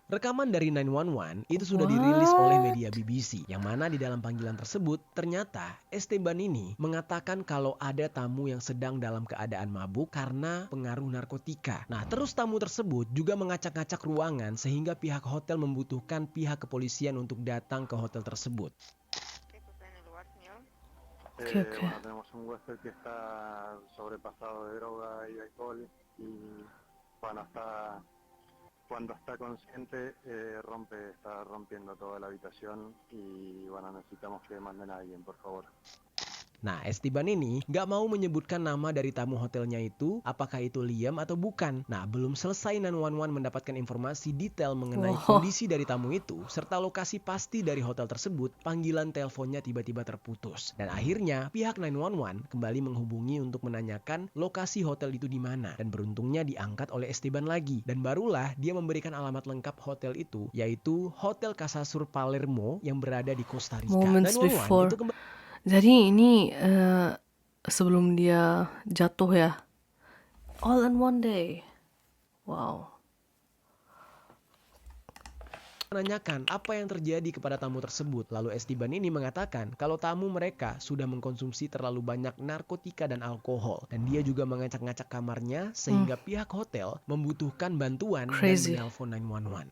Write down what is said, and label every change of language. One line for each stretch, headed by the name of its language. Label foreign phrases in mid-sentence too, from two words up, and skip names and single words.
Indonesian: Rekaman dari 911 itu sudah dirilis oleh media BBC, yang mana di dalam panggilan tersebut ternyata Esteban ini mengatakan kalau ada tamu yang sedang dalam keadaan mabuk karena pengaruh narkotika. Nah, terus tamu tersebut juga mengacak-ngacak ruangan sehingga pihak hotel membutuhkan pihak kepolisian untuk datang ke hotel tersebut. Okay.
Spanish: Bueno, tenemos un huésped que está sobrepasado de droga y alcohol y cuando está consciente está rompiendo toda la habitación y bueno, necesitamos que manden a alguien, por favor.
Indonesian: Nah, Esteban ini gak mau menyebutkan nama dari tamu hotelnya itu, apakah itu Liam atau bukan. Nah, belum selesai 911 mendapatkan informasi detail mengenai kondisi dari tamu itu, serta lokasi pasti dari hotel tersebut, panggilan teleponnya tiba-tiba terputus. Dan akhirnya, pihak 911 kembali menghubungi untuk menanyakan lokasi hotel itu di mana. Dan beruntungnya diangkat oleh Esteban lagi. Dan barulah dia memberikan alamat lengkap hotel itu, yaitu Hotel Casasur Palermo yang berada di Costa Rica.
English: Moments before.
Indonesian: Jadi ini sebelum dia jatuh ya.
English: All in one day. Wow.
Indonesian: Menanyakan apa yang terjadi kepada tamu tersebut. Lalu Esteban ini mengatakan kalau tamu mereka sudah mengkonsumsi terlalu banyak narkotika dan alkohol. Dan dia juga mengacak-ngacak kamarnya sehingga pihak hotel membutuhkan bantuan dan menelpon 911.